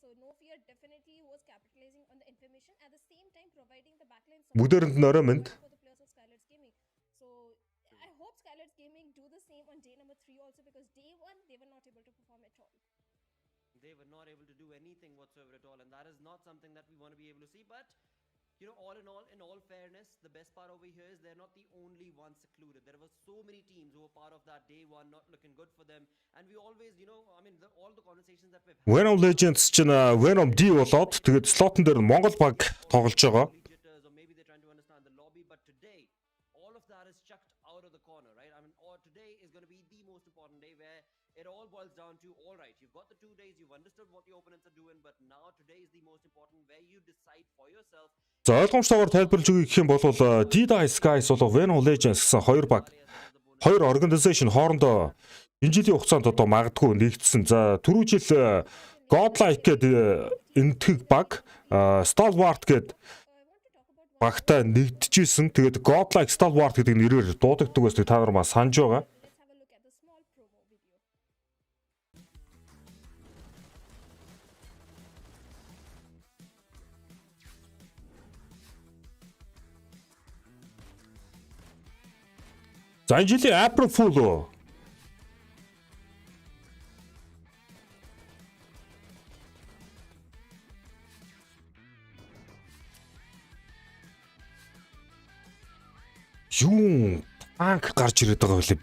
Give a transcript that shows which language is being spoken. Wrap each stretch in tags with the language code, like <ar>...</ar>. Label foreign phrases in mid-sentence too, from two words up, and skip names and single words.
<en>So no fear definitely was capitalizing on the information at the same time providing the backline support</en> <mn>Бүгдээрэнд нь орой мэнд.</mn> <en>for the players of Skylar's Gaming. So I hope Skylar's Gaming do the same on day number 3 also, because day 1 they were not able to perform at all. They were not able to do anything whatsoever at all, and that is not something that we want to be able to see. But you know, all in all fairness, the best part over here is they're not the only ones secluded. There were so many teams who were part of that day 1, not looking good for them, and we always, you know, I mean, all the conversations that we've had.</en> <mn>Venom Legends чинь Venom D болоод тэгээд слотон дээр Монгол баг тоглож байгаа.</mn> <en>Jitters, or maybe they're trying to understand the lobby, but today all of that is chucked out of the corner, right? I mean, today is going to be the most important day where it all boils down to, all right, you've got the 2 days, you've understood what your opponents are doing, but now today is the most important, where you decide for yourself.</en> <mn>За ойлгомжтойгоор тайлбарлаж өгье гэх юм бол D-Die Skies болоо Venom Legends гэсэн хоёр баг, хоёр organization хоорондоо энэ жилийн хугацаанд одоо магадгүй нэгдсэн. За түрүү жил Godlike гэдэг энэтхэг баг, Stalwart гэдэг багтай нэгдэжсэн. Тэгээд Godlike Stalwart гэдэг нэрээр дуудагддаг гэсэн та нар маа санаж байгаа.</mn> <en>Let's have a look at the small promo video.</en> <mn>За энэ жилийн April Fool уу? Юу танк гарч ирээд байгаа байлээ.</mn>